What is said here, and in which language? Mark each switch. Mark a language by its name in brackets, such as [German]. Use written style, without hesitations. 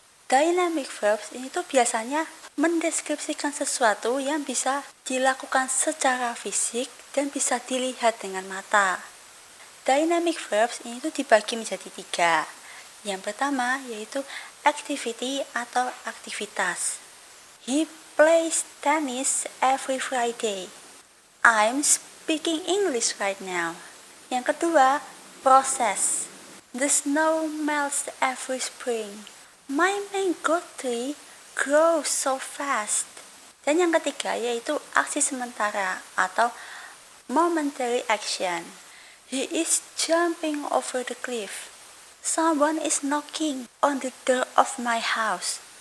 [Indonesian] Dynamic verbs ini tuh biasanya mendeskripsikan sesuatu yang bisa dilakukan secara fisik dan bisa dilihat dengan mata. Dynamic verbs ini tuh dibagi menjadi 3. Yang pertama yaitu activity atau aktivitas. [English] He plays tennis every Friday. I'm speaking English right now. [Indonesian] Yang kedua, [English] process. The snow melts every spring. My mango tree grows so fast. [Indonesian] Dan yang ketiga yaitu aksi sementara atau momentary action. [English] He is jumping over the cliff. Someone is knocking on the door of my house.